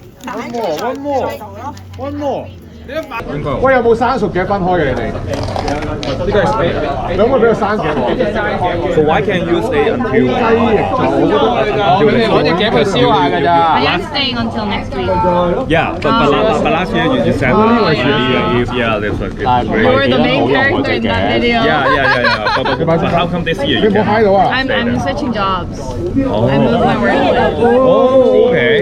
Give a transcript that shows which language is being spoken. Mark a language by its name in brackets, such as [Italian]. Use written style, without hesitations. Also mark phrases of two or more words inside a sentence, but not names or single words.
[English] One more. [Cantonese] 喂，有冇生熟嘅分開嘅你哋？呢個係你可唔可以俾個生嘅我 [English] So why can't you stay until [Cantonese] 雞翼就佢哋攞隻夾去燒下㗎咋。 [English] I am staying until next week. Yeah, but last year you said that's what You were the main character in that video. Yeah. But how come this year [Cantonese] 你 [English] you [Cantonese] 冇 [English] can't? [Cantonese] 嗨到啊？ [English] I'm switching jobs. Oh. I moved my work. Oh, okay.